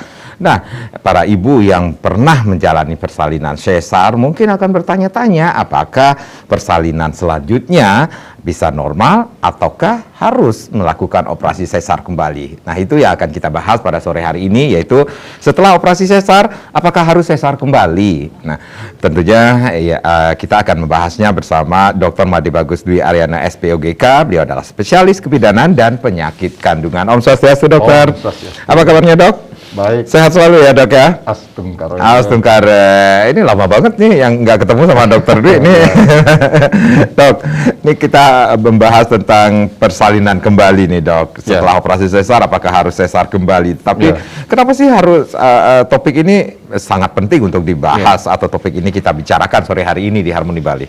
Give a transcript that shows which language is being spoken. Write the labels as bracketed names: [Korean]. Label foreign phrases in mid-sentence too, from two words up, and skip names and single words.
[Indonesian] Nah, para ibu yang pernah menjalani persalinan sesar mungkin akan bertanya-tanya apakah persalinan selanjutnya bisa normal ataukah harus melakukan operasi sesar kembali. Nah, itu yang akan kita bahas pada sore hari ini, yaitu setelah operasi sesar apakah harus sesar kembali. Nah, tentunya ya, kita akan membahasnya bersama Dr. Made Bagus Dwi Aryana SPOGK. Beliau adalah spesialis kebidanan dan penyakit kandungan. [Sanskrit] Om Swastiastu, [Indonesian] dokter. [Sanskrit] Om Swastiastu. [Indonesian] Apa kabarnya, dok? Baik. Sehat selalu ya, dok ya? Astungkara. Astungkara. Ini lama banget nih yang nggak ketemu sama dokter Dwi ini. Dok, ini kita membahas tentang persalinan kembali nih, dok. Setelah operasi sesar, apakah harus sesar kembali? Tapi kenapa sih harus topik ini sangat penting untuk dibahas atau topik ini kita bicarakan sore hari ini di Harmoni Bali?